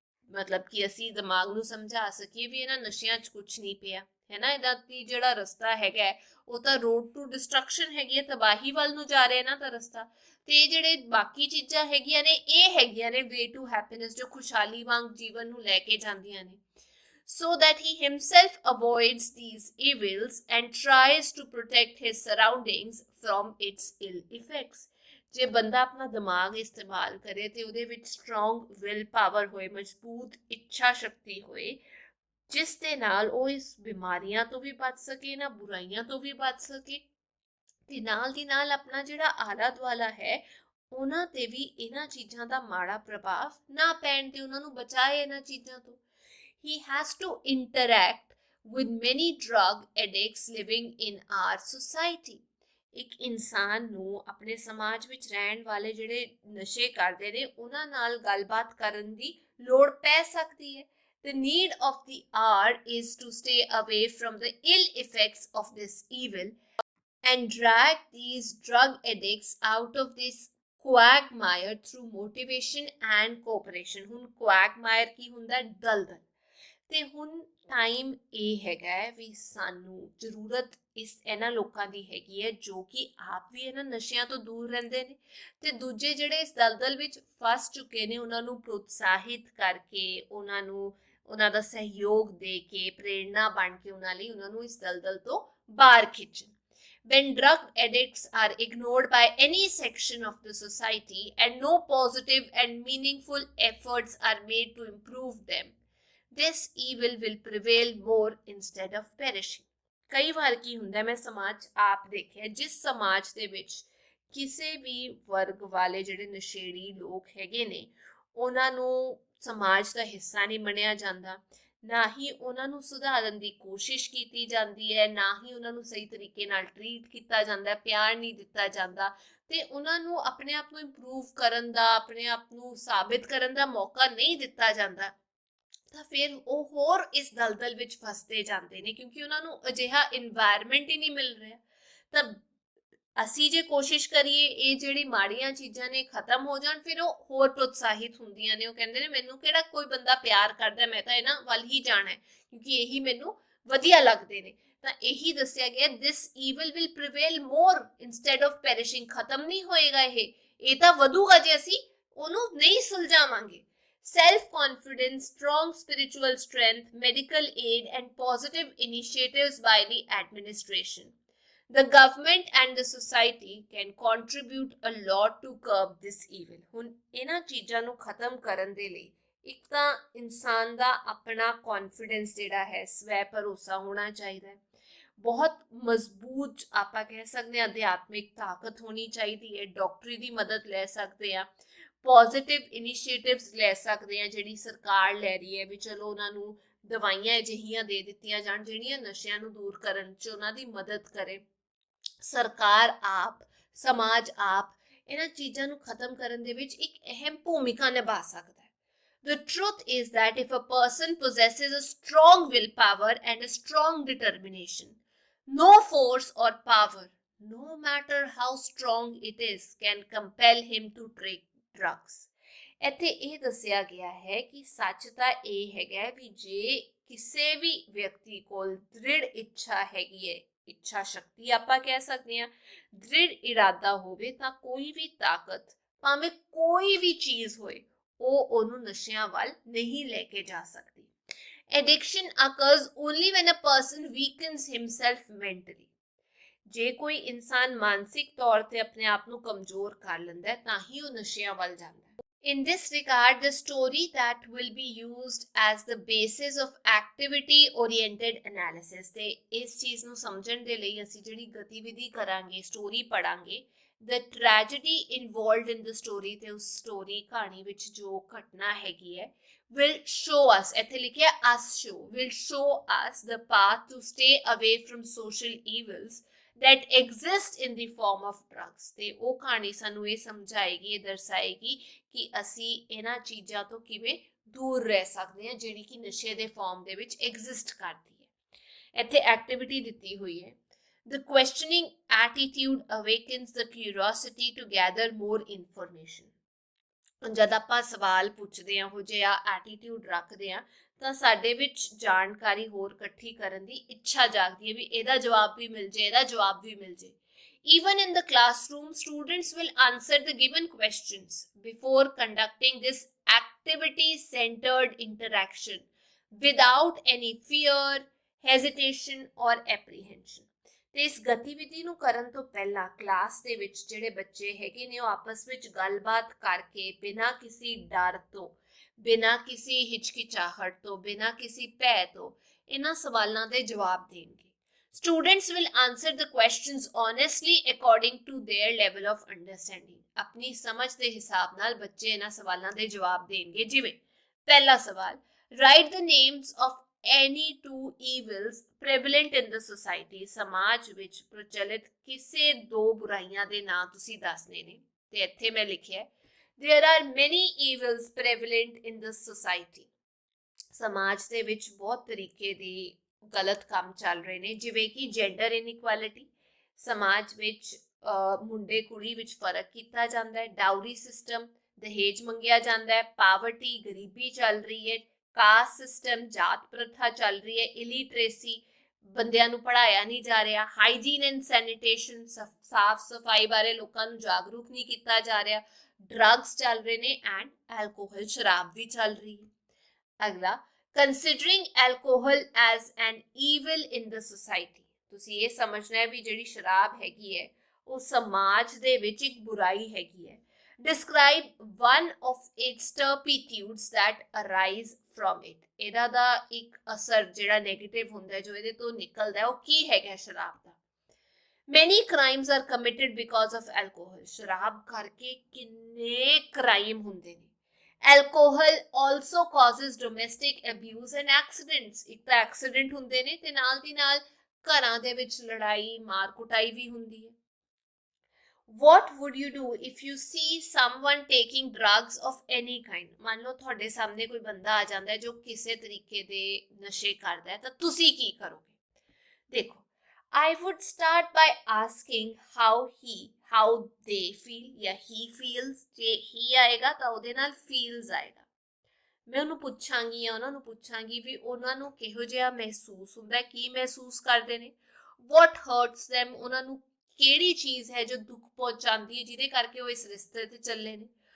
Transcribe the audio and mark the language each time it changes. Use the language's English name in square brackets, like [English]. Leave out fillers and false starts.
[Punjabi] ਮਤਲਬ ਕਿ ਅਸੀਂ ਦਿਮਾਗ ਨੂੰ ਸਮਝਾ ਸਕੀਏ ਵੀ ਇਹਨਾਂ ਨਸ਼ਿਆਂ 'ਚ ਕੁਛ ਨਹੀਂ ਪਿਆ ਹੈ ਨਾ, ਇਹਦਾ ਜਿਹੜਾ ਰਸਤਾ ਹੈਗਾ ਉਹ ਤਾਂ [English] road to destruction [Punjabi] ਹੈਗੀ ਹੈ, ਤਬਾਹੀ ਵੱਲ ਨੂੰ ਜਾ ਰਿਹਾ ਨਾ ਤਾਂ ਰਸਤਾ। ਤੇ ਜਿਹੜੇ ਬਾਕੀ ਚੀਜ਼ਾਂ ਹੈਗੀਆਂ ਨੇ ਇਹ ਹੈਗੀਆਂ ਨੇ [English] way to happiness, [Punjabi] ਜੋ ਖੁਸ਼ਹਾਲੀ ਵਾਂਗ ਜੀਵਨ ਨੂੰ ਲੈ ਕੇ ਜਾਂਦੀਆਂ ਨੇ। [English] so that he himself avoids these evils and tries to protect his surroundings from its ill effects। [Punjabi] ਜੇ ਬੰਦਾ ਆਪਣਾ ਦਿਮਾਗ ਇਸਤੇਮਾਲ ਕਰੇ ਤੇ ਉਹਦੇ ਵਿੱਚ ਸਟਰੋਂਗ ਵਿਲ ਪਾਵਰ ਹੋਏ, ਮਜ਼ਬੂਤ ਇੱਛਾ ਸ਼ਕਤੀ ਹੋਏ, ਜਿਸ ਦੇ ਨਾਲ ਉਹ ਇਸ ਬਿਮਾਰੀਆਂ ਤੋਂ ਵੀ ਬਚ ਸਕੇ, ਇਹਨਾਂ ਬੁਰਾਈਆਂ ਤੋਂ ਵੀ ਬਚ ਸਕੇ, ਤੇ ਨਾਲ ਦੀ ਨਾਲ ਆਪਣਾ ਜਿਹੜਾ ਆਲਾ ਦੁਆਲਾ ਹੈ ਉਹਨਾਂ ਤੇ ਵੀ ਇਹਨਾਂ ਚੀਜ਼ਾਂ ਦਾ ਮਾੜਾ ਪ੍ਰਭਾਵ ਨਾ ਪੈਣ ਤੇ ਉਹਨਾਂ ਨੂੰ ਬਚਾਏ ਇਹਨਾਂ ਚੀਜ਼ਾਂ ਤੋਂ। [English] He has to interact with many drug addicts living in our society, [Punjabi] ਇੱਕ ਇਨਸਾਨ ਨੂੰ ਆਪਣੇ ਸਮਾਜ ਵਿੱਚ ਰਹਿਣ ਵਾਲੇ ਜਿਹੜੇ ਨਸ਼ੇ ਕਰਦੇ ਨੇ ਉਹਨਾਂ ਨਾਲ ਗੱਲਬਾਤ ਕਰਨ ਦੀ ਲੋੜ ਪੈ ਸਕਦੀ ਹੈ। [English] The need of the hour is to stay away from the ill effects of this evil and drag these drug addicts out of this quagmire through motivation and cooperation। [Punjabi] ਹੁਣ quagmire ਕੀ ਹੁੰਦਾ? ਦਲਦਲ। ਤੇ ਹੁਣ ਟਾਈਮ ਇਹ ਹੈਗਾ ਵੀ ਸਾਨੂੰ ਜ਼ਰੂਰਤ ਇਹਨਾਂ ਲੋਕਾਂ ਦੀ ਹੈਗੀ ਹੈ ਜੋ ਕਿ ਆਪ ਵੀ ਇਹਨਾਂ ਨਸ਼ਿਆਂ ਤੋਂ ਦੂਰ ਰਹਿੰਦੇ ਨੇ ਤੇ ਦੂਜੇ ਜਿਹੜੇ ਇਸ ਦਲਦਲ ਵਿੱਚ ਫਸ ਚੁੱਕੇ ਨੇ ਉਹਨਾਂ ਨੂੰ ਪ੍ਰੋਤਸਾਹਿਤ ਕਰਕੇ, ਉਹਨਾਂ ਦਾ ਸਹਿਯੋਗ ਦੇ ਕੇ, ਪ੍ਰੇਰਨਾ ਬਣ ਕੇ ਉਹਨਾਂ ਨੂੰ ਇਸ ਦਲਦਲ ਤੋਂ ਬਾਹਰ ਖਿੱਚਣ। [English] When drug addicts are ignored by any section of the society and no positive and meaningful efforts are made to improve them, this evil will prevail more instead of perishing. [Punjabi] ਕਈ ਵਾਰ ਕੀ ਹੁੰਦਾ, ਮੈਂ ਸਮਾਜ ਆਪ ਦੇਖਿਆ, ਜਿਸ ਸਮਾਜ ਦੇ ਵਿੱਚ ਕਿਸੇ ਵੀ ਵਰਗ ਵਾਲੇ ਜਿਹੜੇ ਨਸ਼ੇੜੀ ਲੋਕ ਹੈਗੇ ਨੇ ਉਹਨਾਂ ਨੂੰ ਸਮਾਜ ਦਾ ਹਿੱਸਾ ਨਹੀਂ ਮੰਨਿਆ ਜਾਂਦਾ, ਨਾ ਹੀ ਉਹਨਾਂ ਨੂੰ ਸੁਧਾਰਨ ਦੀ ਕੋਸ਼ਿਸ਼ ਕੀਤੀ ਜਾਂਦੀ ਹੈ, ਨਾ ਹੀ ਉਹਨਾਂ ਨੂੰ ਸਹੀ ਤਰੀਕੇ ਨਾਲ ਟਰੀਟ ਕੀਤਾ ਜਾਂਦਾ, ਪਿਆਰ ਨਹੀਂ ਦਿੱਤਾ ਜਾਂਦਾ, ਤੇ ਉਹਨਾਂ ਨੂੰ ਆਪਣੇ ਆਪ ਨੂੰ ਇੰਪਰੂਵ ਕਰਨ ਦਾ, ਆਪਣੇ ਆਪ ਨੂੰ ਸਾਬਿਤ ਕਰਨ ਦਾ ਮੌਕਾ ਨਹੀਂ ਦਿੱਤਾ ਜਾਂਦਾ, ਤਾਂ ਫਿਰ ਉਹ ਹੋਰ ਇਸ ਦਲਦਲ ਵਿੱਚ ਫਸਦੇ ਜਾਂਦੇ ਨੇ, ਕਿਉਂਕਿ ਉਹਨਾਂ ਨੂੰ ਅਜਿਹਾ ਇਨਵਾਇਰਮੈਂਟ ਹੀ ਨਹੀਂ ਮਿਲ ਰਿਹਾ। ਤਾਂ ਅਸੀਂ ਜੇ ਕੋਸ਼ਿਸ਼ ਕਰੀਏ ਇਹ ਜਿਹੜੀ ਮਾੜੀਆਂ ਚੀਜ਼ਾਂ ਨੇ ਖਤਮ ਹੋ ਜਾਣ, ਫਿਰ ਉਹ ਹੋਰ ਪ੍ਰੋਤਸਾਹਿਤ ਹੁੰਦੀਆਂ ਨੇ। ਉਹ ਕਹਿੰਦੇ ਨੇ ਮੈਨੂੰ ਕਿਹੜਾ ਕੋਈ ਬੰਦਾ ਪਿਆਰ ਕਰਦਾ, ਮੈਂ ਤਾਂ ਇਹਨਾਂ ਵੱਲ ਹੀ ਜਾਣਾ ਹੈ ਕਿਉਂਕਿ ਇਹੀ ਮੈਨੂੰ ਵਧੀਆ ਲੱਗਦੇ ਨੇ। ਤਾਂ ਇਹੀ ਦੱਸਿਆ ਗਿਆ, [English] This evil will prevail more instead of perishing. [Punjabi] ਖਤਮ ਨਹੀਂ ਹੋਏਗਾ, ਇਹ ਤਾਂ ਵਧੂਗਾ ਜੇ ਅਸੀਂ ਉਹਨੂੰ ਨਹੀਂ ਸੁਲਝਾਵਾਂਗੇ। [English] Self-confidence, strong spiritual strength, medical aid and positive initiatives by the administration, the government and the society can contribute a lot to curb this evil। [Punjabi] ਹੁਣ ਇਹਨਾਂ ਚੀਜ਼ਾਂ ਨੂੰ ਖਤਮ ਕਰਨ ਦੇ ਲਈ ਇੱਕ ਤਾਂ ਇਨਸਾਨ ਦਾ ਆਪਣਾ ਕੌਨਫੀਡੈਂਸ ਜਿਹੜਾ ਹੈ, ਸਵੈ ਭਰੋਸਾ ਹੋਣਾ ਚਾਹੀਦਾ ਹੈ, ਬਹੁਤ ਮਜ਼ਬੂਤ ਆਪਾਂ ਕਹਿ ਸਕਦੇ ਹਾਂ ਅਧਿਆਤਮਿਕ ਤਾਕਤ ਹੋਣੀ ਚਾਹੀਦੀ ਹੈ, ਡਾਕਟਰੀ ਦੀ ਮਦਦ ਲੈ ਸਕਦੇ ਆ, ਪੋਜ਼ਿਟਿਵ ਇਨੀਸ਼ੀਏਟਿਵਸ ਲੈ ਸਕਦੇ ਆ ਜਿਹੜੀ ਸਰਕਾਰ ਲੈ ਰਹੀ ਹੈ, ਵੀ ਚਲੋ ਉਹਨਾਂ ਨੂੰ ਦਵਾਈਆਂ ਅਜਿਹੀਆਂ ਦੇ ਦਿੱਤੀਆਂ ਜਾਣ ਜਿਹੜੀਆਂ ਨਸ਼ਿਆਂ ਨੂੰ ਦੂਰ ਕਰਨ 'ਚ ਉਹਨਾਂ ਦੀ ਮਦਦ ਕਰੇ। ਸਰਕਾਰ ਆਪ, ਸਮਾਜ ਆਪ ਇਹਨਾਂ ਚੀਜ਼ਾਂ ਨੂੰ ਖਤਮ ਕਰਨ ਦੇ ਵਿੱਚ ਇੱਕ ਅਹਿਮ ਭੂਮਿਕਾ ਨਿਭਾ ਸਕਦਾ ਹੈ। [English] The truth is that if a person possesses a strong willpower and a strong determination, no force or power, no matter how strong it is, can compel him to take drugs। [Punjabi] ਇੱਥੇ ਇਹ ਦੱਸਿਆ ਗਿਆ ਹੈ ਕਿ ਸੱਚ ਤਾਂ ਇਹ ਹੈਗਾ ਵੀ ਜੇ ਕਿਸੇ ਵੀ ਵਿਅਕਤੀ ਕੋਲ ਦ੍ਰਿੜ ਇੱਛਾ ਹੈਗੀ ਹੈ, ਇੱਛਾ ਸ਼ਕਤੀ ਆਪਾਂ ਕਹਿ ਸਕਦੇ ਹਾਂ, ਦ੍ਰਿੜ ਇਰਾਦਾ ਹੋਵੇ, ਤਾਂ ਕੋਈ ਵੀ ਤਾਕਤ ਭਾਵੇਂ ਕੋਈ ਵੀ ਚੀਜ਼ ਹੋਏ ਉਹ ਉਹਨੂੰ ਨਸ਼ਿਆਂ ਵੱਲ ਨਹੀਂ ਲੈ ਕੇ ਜਾ ਸਕਦੀ। [English] Addiction occurs only when a person weakens himself mentally। [Punjabi] ਜੇ ਕੋਈ ਇਨਸਾਨ ਮਾਨਸਿਕ ਤੌਰ ਤੇ ਆਪਣੇ ਆਪ ਨੂੰ ਕਮਜ਼ੋਰ ਕਰ ਲੈਂਦਾ ਤਾਂ ਹੀ ਉਹ ਨਸ਼ਿਆਂ ਵੱਲ ਜਾਂਦਾ। [English] In this regard, the story that will be used as the basis of activity oriented analysis, [Punjabi] ਤੇ ਇਸ ਚੀਜ਼ ਨੂੰ ਸਮਝਣ ਦੇ ਲਈ ਅਸੀਂ ਜਿਹੜੀ ਗਤੀਵਿਧੀ ਕਰਾਂਗੇ, story ਪੜਾਂਗੇ, [English] the tragedy involved in the story, [Punjabi] ਤੇ ਉਸ ਸਟੋਰੀ ਕਹਾਣੀ ਵਿੱਚ ਜੋ ਘਟਨਾ ਹੈਗੀ ਹੈ, [English] will show us, [Punjabi] ਇੱਥੇ ਲਿਖਿਆ [English] us show, will show us the path to stay away from social evils that exist in the form of drugs। [Punjabi] ਤੇ ਉਹ ਕਹਾਣੀ ਸਾਨੂੰ ਇਹ ਸਮਝਾਏਗੀ, ਇਹ ਦਰਸਾਏਗੀ ਕਿ ਅਸੀਂ ਇਹਨਾਂ ਚੀਜ਼ਾਂ ਤੋਂ ਕਿਵੇਂ ਦੂਰ ਰਹਿ ਸਕਦੇ ਹਾਂ ਜਿਹੜੀ ਕਿ ਨਸ਼ੇ ਦੇ ਫਾਰਮ ਦੇ ਵਿੱਚ ਐਗਜ਼ਿਸਟ ਕਰਦੀ ਹੈ। ਇੱਥੇ ਐਕਟੀਵਿਟੀ ਦਿੱਤੀ ਹੋਈ ਹੈ, [English] the questioning attitude awakens the curiosity to gather more information। [Punjabi] ਜਦ ਆਪਾਂ ਸਵਾਲ ਪੁੱਛਦੇ ਹਾਂ, ਉਹ ਜਿਹਾ ਐਟੀਟਿਊਡ ਰੱਖਦੇ ਹਾਂ, ਤਾਂ ਸਾਡੇ ਵਿੱਚ ਜਾਣਕਾਰੀ ਹੋਰ ਇਕੱਠੀ ਕਰਨ ਦੀ ਇੱਛਾ ਜਾਗਦੀ ਹੈ ਵੀ ਇਹਦਾ ਜਵਾਬ ਵੀ ਮਿਲ ਜੇ, ਇਹਦਾ ਜਵਾਬ ਵੀ ਮਿਲ ਜੇ। [English] Even in the classroom, students will answer the given questions before conducting this activity-centered interaction without any fear, hesitation or apprehension। [Punjabi] ਤੇ ਇਸ ਗਤੀਵਿਧੀ ਨੂੰ ਕਰਨ ਤੋਂ ਪਹਿਲਾਂ ਕਲਾਸ ਦੇ ਵਿੱਚ ਜਿਹੜੇ ਬੱਚੇ ਹੈਗੇ ਨੇ ਉਹ ਆਪਸ ਵਿੱਚ ਗੱਲਬਾਤ ਕਰਕੇ ਬਿਨਾਂ ਕਿਸੇ ਡਰ ਤੋਂ, ਬਿਨਾਂ ਕਿਸੇ ਹਿਚਕਿਚਾਹਟ ਤੋਂ, ਬਿਨਾਂ ਕਿਸੇ ਭੈ ਤੋਂ ਇਹਨਾਂ ਸਵਾਲਾਂ ਦੇ ਜਵਾਬ ਦੇਣਗੇ। [English] Students will answer the questions honestly according to their level of understanding। [Punjabi] ਆਪਣੀ ਸਮਝ ਦੇ ਹਿਸਾਬ ਨਾਲ ਬੱਚੇ ਇਹਨਾਂ ਸਵਾਲਾਂ ਦੇ ਜਵਾਬ ਦੇਣਗੇ। ਜਿਵੇਂ ਪਹਿਲਾ ਸਵਾਲ, [English] write the names of any two evils prevalent in the society। [Punjabi] ਸਮਾਜ ਵਿੱਚ ਪ੍ਰਚਲਿਤ ਕਿਸੇ ਦੋ ਬੁਰਾਈਆਂ ਦੇ ਨਾਂ ਤੁਸੀਂ ਦੱਸਣੇ ਨੇ। ਤੇ ਇੱਥੇ ਮੈਂ ਲਿਖਿਆ [English] there are many evils prevalent in the society। [Punjabi] ਸਮਾਜ ਦੇ ਵਿੱਚ ਬਹੁਤ ਤਰੀਕੇ ਦੀ ਗਲਤ ਕੰਮ ਚੱਲ ਰਹੇ ਨੇ, ਜਿਵੇਂ ਕਿ ਜੈਂਡਰ ਇਨਇਕੁਐਲਿਟੀ, ਸਮਾਜ ਵਿੱਚ ਮੁੰਡੇ ਕੁੜੀ ਵਿੱਚ ਫਰਕ ਕੀਤਾ ਜਾਂਦਾ ਹੈ, ਡਾਊਰੀ ਸਿਸਟਮ, ਦਹੇਜ ਮੰਗਿਆ ਜਾਂਦਾ ਹੈ, ਪਾਵਰਟੀ ਗਰੀਬੀ ਚੱਲ ਰਹੀ ਹੈ, ਕਾਸਟ ਸਿਸਟਮ ਜਾਤ ਪ੍ਰਥਾ ਚੱਲ ਰਹੀ ਹੈ, ਇਲੀਟਰੇਸੀ ਬੰਦਿਆਂ ਨੂੰ ਪੜ੍ਹਾਇਆ ਨਹੀਂ ਜਾ ਰਿਹਾ, ਹਾਈਜੀਨ ਐਂਡ ਸੈਨੀਟੇਸ਼ਨ ਸਾਫ ਸਫਾਈ ਬਾਰੇ ਲੋਕਾਂ ਨੂੰ ਜਾਗਰੂਕ ਨਹੀਂ ਕੀਤਾ ਜਾ ਰਿਹਾ, ਡਰੱਗਸ ਚੱਲ ਰਹੇ ਨੇ ਐਂਡ ਐਲਕੋਹਲ ਸ਼ਰਾਬ ਵੀ ਚੱਲ ਰਹੀ ਹੈ। ਅਗਲਾ, [English] considering alcohol as an evil in the society। [Punjabi] ਤੁਸੀਂ ਇਹ ਸਮਝਣਾ ਹੈ ਵੀ ਜਿਹੜੀ ਸ਼ਰਾਬ ਹੈਗੀ ਹੈ ਉਹ ਸਮਾਜ ਦੇ ਵਿੱਚ ਇੱਕ ਬੁਰਾਈ ਹੈਗੀ ਹੈ। [English] Describe one of its turpitudes that arise from it. [Punjabi] ਇਹਦਾ ਦਾ ਇੱਕ ਅਸਰ ਜਿਹੜਾ ਨੈਗੇਟਿਵ ਹੁੰਦਾ ਜੋ ਇਹਦੇ ਤੋਂ ਨਿਕਲਦਾ ਉਹ ਕੀ ਹੈਗਾ ਸ਼ਰਾਬ ਦਾ। [English] Many crimes are committed because of alcohol. [Punjabi] ਸ਼ਰਾਬ ਕਰਕੇ ਕਿੰਨੇ ਕ੍ਰਾਈਮ ਹੁੰਦੇ ਨੇ। [English] Alcohol also causes domestic abuse and accidents. [Punjabi] ਇੱਕ ਤਾਂ ਐਕਸੀਡੈਂਟ ਹੁੰਦੇ ਨੇ ਤੇ ਨਾਲ ਦੀ ਨਾਲ ਘਰਾਂ ਦੇ ਵਿੱਚ ਲੜਾਈ ਮਾਰ ਕੁਟਾਈ ਵੀ ਹੁੰਦੀ ਹੈ। [English] What would you do if you see someone taking drugs of any kind? [Punjabi] ਮੰਨ ਲਓ ਤੁਹਾਡੇ ਸਾਹਮਣੇ ਕੋਈ ਬੰਦਾ ਆ ਜਾਂਦਾ ਹੈ ਜੋ ਕਿਸੇ ਤਰੀਕੇ ਦੇ ਨਸ਼ੇ ਕਰਦਾ ਹੈ ਤਾਂ ਤੁਸੀਂ ਕੀ ਕਰੋਗੇ? [English] ਦੇਖੋ, I would start by asking how they feel ਜਾਂ he feels। [Punjabi] ਜੇ he ਆਏਗਾ ਤਾਂ ਉਹਦੇ ਨਾਲ feels ਆਏਗਾ। ਮੈਂ ਉਹਨੂੰ ਪੁੱਛਾਂਗੀ ਜਾਂ ਉਹਨਾਂ ਨੂੰ ਪੁੱਛਾਂਗੀ ਵੀ ਉਹਨਾਂ ਨੂੰ ਕਿਹੋ ਜਿਹਾ ਮਹਿਸੂਸ ਹੁੰਦਾ, ਕੀ ਮਹਿਸੂਸ ਕਰਦੇ ਨੇ। [English] what hurts them, [Punjabi] ਉਹਨਾਂ ਨੂੰ ਕਿਹੜੀ ਚੀਜ਼ ਹੈ ਜੋ ਦੁੱਖ ਪਹੁੰਚਾਉਂਦੀ ਹੈ ਜਿਹਦੇ ਕਰਕੇ ਉਹ ਇਸ ਰਿਸ਼ਤੇ ਤੇ ਚੱਲੇ ਨੇ।